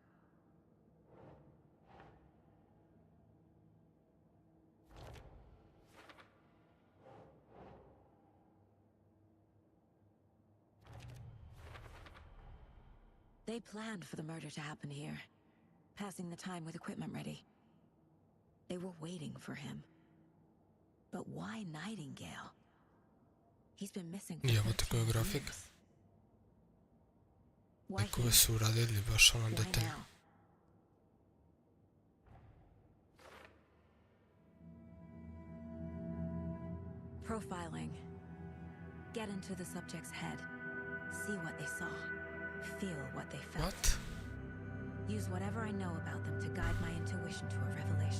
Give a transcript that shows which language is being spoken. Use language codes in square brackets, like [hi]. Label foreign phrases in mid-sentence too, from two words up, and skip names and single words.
[en] They planned for the murder to happen here, passing the time with equipment ready. They were waiting for him. But why Nightingale? He's been missing for [hr] Jebote, koji 13 grafik. [en] years. Why [hr] Nekove [en] he? [hr] su uradili baš ono [en] Why [hr] detaljno. [en] now? Profiling. Get into the subject's head. See what they saw. Feel what they felt. What? Use whatever I know about them to guide my intuition to a revelation.